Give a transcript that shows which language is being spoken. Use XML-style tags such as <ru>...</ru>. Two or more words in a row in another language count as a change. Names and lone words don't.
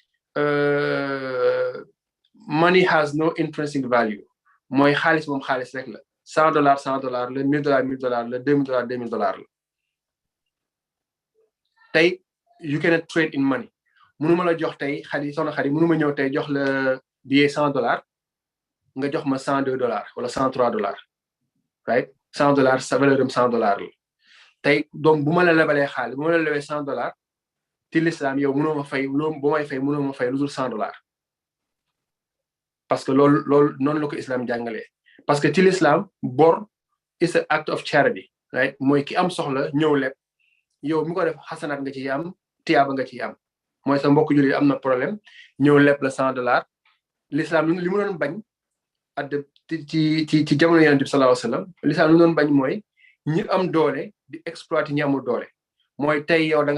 <en>money has no intrinsic value</en> <wo>mooy xaalis moom xaalis rek la $100 la $1,000 la $1,000 la $2,000 la tey</wo> <en>you cannot trade in money</en> <wo>mënuma la jox tey soxna xadi mënuma ñëw tey jox la billet $100 nga jox ma $102 wala $103 right $100 sa valeur am $100 la tey donc bu ma la lebalee xaalis bu ma la lebee $100 ci l'islam yow mënoo ma fay bu may fay mënoo ma fay lu dul $100</wo> <fr>parce que</fr> <wo>loolu noonu la ko islam jàngalee</wo> <fr>parce que</fr> <wo>ci l'islam bor</wo> <en>is an act of charity</en> <wo>right mooy ki am soxla ñëw leb yow mi ko def xasanaat nga ci am tiyaaba nga ci am mooy sa mbokk jullit am na problème ñëw leb la $100 l'islam li mu doon bañ ci jamono yonent bi</wo> <ar>صلى الله عليه وسلم</ar> <wo>l'islam li mu doon bañ mooy ñi am doole di exploiter ñi amul doole mooy tey yow da</wo>